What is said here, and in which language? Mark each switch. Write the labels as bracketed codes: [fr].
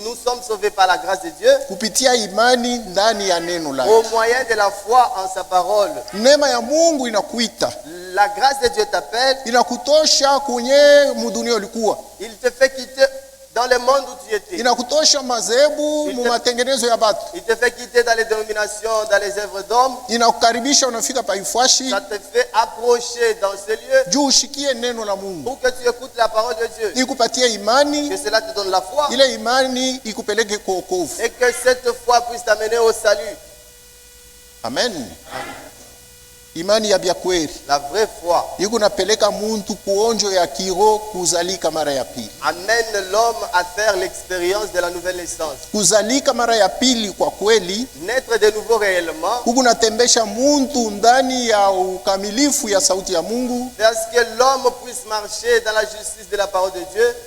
[fr] Nous sommes sauvés par la grâce de Dieu [sw] kupitia imani ndani ya neno lake. [fr] au moyen de la foi en sa parole. [sw] Neema ya Mungu inakuita, [fr] La grâce de Dieu t'appelle, [sw] inakutosha kwenye mudunia ulikuwa, [fr] il te fait quitter dans le monde où tu étais. [sw] inakutosha madhehebu mu matengenezo ya batu, [fr] Il te fait quitter dans les dénominations, dans les œuvres d'hommes. [sw] inakukaribisha unafika paifashi [fr] Ça te fait approcher dans ce lieu [sw] juu ushikie neno la Mungu, [fr] pour que tu écoutes la parole de Dieu. [sw] ikupatie imani, [fr] Que cela te donne la foi [sw] ile imani ikupeleke kwa wokovu. [fr] et que cette foi puisse t'amener au salut. [sw] Amen. Imani ya bya kweli [fr] La vraie foi [sw] iko napeleka muntu kuonjo ya kiro kuzalika mara ya pili. [fr] amène l'homme à faire l'expérience de la nouvelle naissance. [sw] Kuzalika mara ya pili kwa kweli [fr] Naître de nouveau réellement, [sw] huku natembesha muntu ndani ya ukamilifu ya sauti ya Mungu, [fr] parce que l'homme puisse marcher dans la justice de la parole de Dieu,